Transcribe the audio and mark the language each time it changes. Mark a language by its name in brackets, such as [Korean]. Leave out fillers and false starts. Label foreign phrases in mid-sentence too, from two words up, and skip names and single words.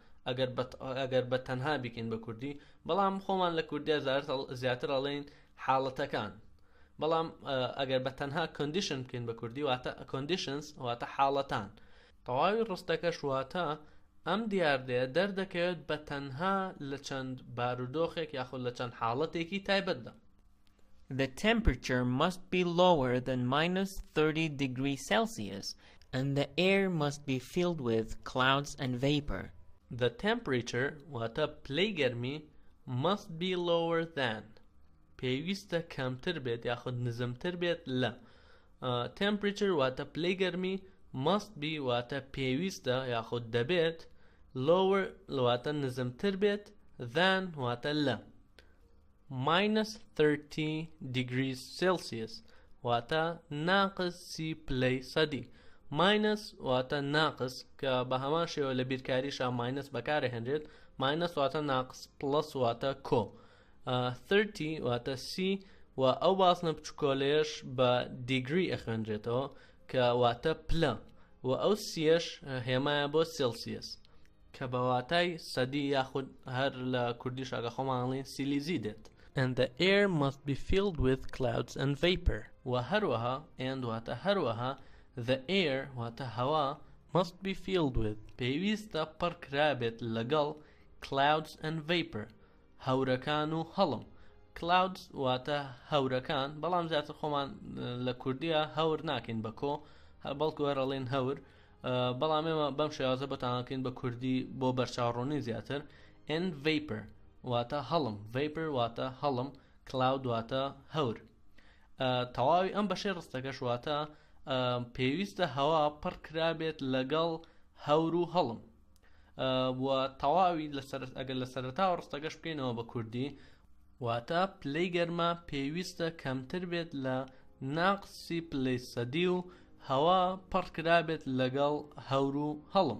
[Central Kurdish] ئەگەر بە تەنها بیکەین بە کوردی بەڵام خۆمان لە کوردیا زیاتر ئەڵێن حاڵەتەکان بەڵام ئەگەر بە تەنها کۆندیشن بکەین بە کوردی واتە کۆندیشنز واتە حاڵەتان تەواوی ڕستەکەش واتە ئەم دیاردەیە دەردەکەوێت بە تەنها لە چەند بارودۆخێک یاخود لە چەند حاڵەتێکی تایبەتدا. [English] The temperature must be lower than -30 degrees Celsius and the air must be filled with clouds and vapor. The temperature [Central Kurdish] واتە پلەی گەرمی [English] must be lower than [Central Kurdish] پێویستە کەمتر بێت یاخود نزمتر بێت لە temperature واتە پلەی گەرمی [English] must be [Central Kurdish] واتە پێویستە یاخود دەبێت lower واتە نزمتر بێت than واتە لە -30 [English] degrees Celsius [Central Kurdish] واتە -30 پلەی سەدی minus واتە ناقص کە بە هەمان شێوە لە بیرکاریشە minus بەکارهێنرێت minus واتە ناقص plus واتە کۆ 30 واتە سی و ئەو باسنە بچکۆلەیەش بە دیگری ئەخوێنرێتەوە کە واتە پلە و ئەو سیەش هێمایە بۆ سێلسیەس کە بە واتای سەدی یاخود هەر لە کوردیش ئەگە خۆمانڵێن سیلیزی دێت. [English] And the air must be filled with clouds and vapor [Central Kurdish] و هەروەها [English] and [Central Kurdish] واتە هەروەها [English] the air [Central Kurdish] واتە هەوا [English] must be filled with [Central Kurdish] پێویستە پڕ کرابێت لەگەڵ [English] clouds and vapor [Central Kurdish] هەورەکان و هەڵم. clouds واتە هەورەکان بەڵام زیاتر خۆمان لە کوردیە هەور ناکەین بە کۆ بەڵکو هەرەڵێن هەور بەڵام ئێمە بەم شێوازە بەتانەکەین بە کوردی بۆ بەرچاوڕوونی زیاتر. [English] and vapor [Central Kurdish] واتە هەڵم vapor واتە هەڵم cloud واتە هەور. تەواوی ئەم بەشەی ڕستەکەش واتە پێویستە هەوا پڕ کرابێت لەگەڵ هەور و هەڵم و تەواوی ئەگەر لە سەرەتا ڕستەکەش بکەینەوە بە کوردی واتە پلەی گەرمە پێویستە کەمتر بێت لە ناقسی پلەی سەدی و هەوا پڕ کرابێت لەگەڵ هەور و هەڵم.